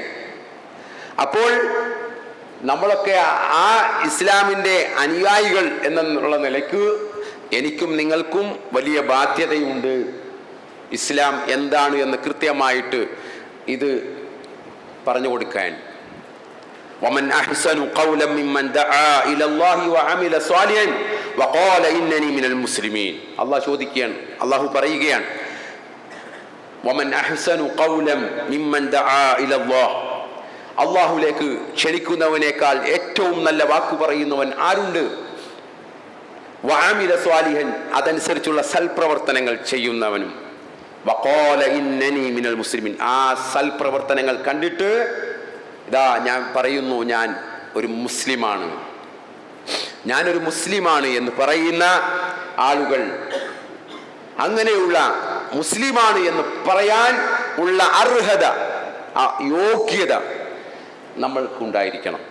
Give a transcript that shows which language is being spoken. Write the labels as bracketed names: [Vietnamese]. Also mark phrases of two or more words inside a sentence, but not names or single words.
[Malayalam] അപ്പോൾ നമ്മളൊക്കെ ആ ഇസ്ലാമിൻ്റെ അനുയായികൾ എന്നുള്ള നിലയ്ക്ക് എനിക്കും നിങ്ങൾക്കും വലിയ ബാധ്യതയുണ്ട്. ഇസ്ലാം എന്താണ് എന്ന് കൃത്യമായിട്ട് ഇത് പറഞ്ഞു കൊടുക്കാൻ. [Arabic] ومن أحسن قولا ممن دعا إلى الله وعمل صالحا وقال إنني من المسلمين. [Malayalam] അല്ലാഹു ചോദിക്കുകയാണ്, അല്ലാഹു പറയുകയാണ്, [Arabic] ومن أحسن قولا ممن دعا إلى الله. [Malayalam] അല്ലാഹുവിലേക്ക് ക്ഷണിക്കുന്നവനേക്കാൾ ഏറ്റവും നല്ല വാക്ക് പറയുന്നവൻ ആരുണ്ട്? [Arabic] وعمل صالحا, [Malayalam] അതനുസരിച്ചുള്ള സൽപ്രവർത്തനങ്ങൾ ചെയ്യുന്നവനും. [Arabic] وقال إنني من المسلمين, [Malayalam] ആ സൽപ്രവർത്തനങ്ങൾ കണ്ടിട്ട് ഇതാ ഞാൻ പറയുന്നു, ഞാൻ ഒരു മുസ്ലിമാണ്, ഞാനൊരു മുസ്ലിമാണ് എന്ന് പറയുന്ന ആളുകൾ, അങ്ങനെയുള്ള മുസ്ലിമാണ് എന്ന് പറയാൻ ഉള്ള അർഹത, ആ യോഗ്യത നമ്മൾക്കുണ്ടായിരിക്കണം.